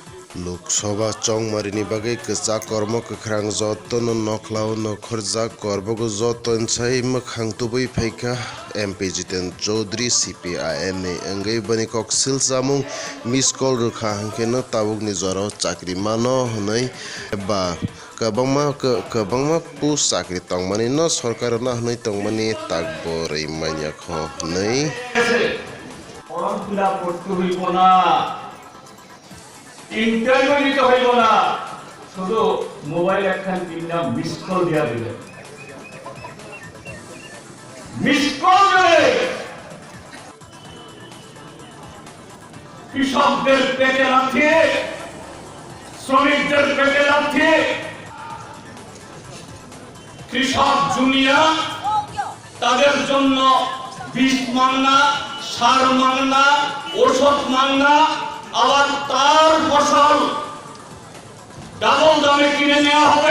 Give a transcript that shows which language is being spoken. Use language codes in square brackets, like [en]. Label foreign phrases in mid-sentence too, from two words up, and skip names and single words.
[trp] लोकसभा चौमारिनी बागै कचा कर्म कख्रां जतन नखलाव नखरजा करबगो जतन sai मोखां तुबै फैका MP जितेन चौधरी CPIM नि अंगै बनि कक्सिल जामुं [en] miss call [trp] रोखा हांखेनो ताबुकनि जराव चाकरि मानो हनै बा कबांमा पुस चाकरि तंगमानि न सरकार ना हनै तंगमानि ताकबो रैमानिया ख हनै [en] form fill up [bn] করতে হইব না, ইন্টারভিউ দিতে হইব না, শুধু মোবাইল একখান কিনা [en] miss call [bn] দিয়া দিলেন। [en] miss call [bn] দিলে কৃষকদের পেটে লাথি, শ্রমিকদের পেটে লাথি, কৃষক জুনিয়া তাদের জন্য বীজ মাংনা, সার মাংনা, ওষুধ মাংনা, আবার তার ফসল ডাবল দামে কিনে নেওয়া হবে।